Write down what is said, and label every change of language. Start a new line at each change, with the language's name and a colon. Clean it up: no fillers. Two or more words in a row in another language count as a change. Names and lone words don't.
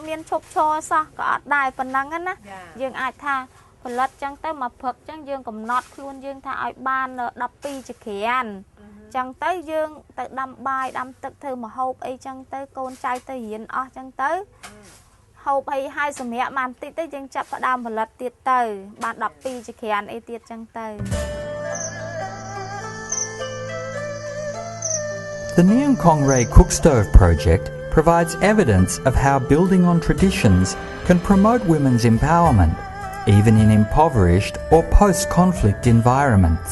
Khmer: មានឈប់ឈរសោះក៏អត់ដែរប៉ុណ្ណឹងណាយើងអាចថាផលិតចឹងទៅមកព្រឹកចឹងយើងកំណត់ខ្លួនយើងថាឲ្យបាន12ចក្រានចឹងទៅយើងទៅដាំបាយដាំទឹកធ្វើម្ហូបអីចឹងទៅកូនចៅទៅរៀនអស់ចឹងទៅហូបអីហើយសម្រាប់បានតិចទៅយើងចាប់ផ្ដើមផលិតទៀតទៅបាន12ចក្រានអីទៀតចឹងទៅ
English: The Neang Kongrey Cookstove project provides evidence of how building on traditions can promote women's empowerment, even in impoverished or post-conflict environments.